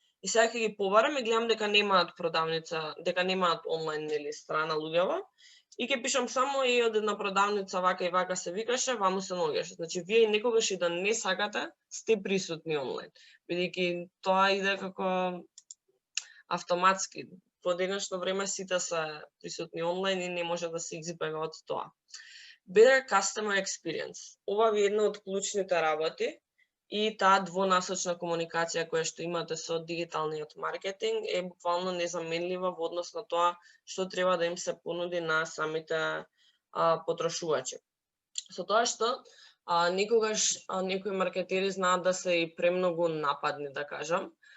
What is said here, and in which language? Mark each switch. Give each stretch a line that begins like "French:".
Macedonian: И сега ќе ги побарам и гледам дека немаат продавница, дека немаат онлайн страна луѓево и ќе пишам само и од една продавница вака и вака се викаше, ваму се наоѓаше. Значи вие некогаш и да не сакате, сте присутни онлайн, бидејќи тоа иде како автоматски. Во денешно време сите се присутни онлайн и не може да се избега од тоа.
English: Better customer experience.
Macedonian: Ова е една од клучните работи и таа двонасочна комуникација која што имате со дигиталниот маркетинг е буквално незаменлива во однос на тоа што треба да им се понуди на самите потрошувачи. Со тоа што некогаш некои маркетери знаат да се и премногу нападни, да кажам.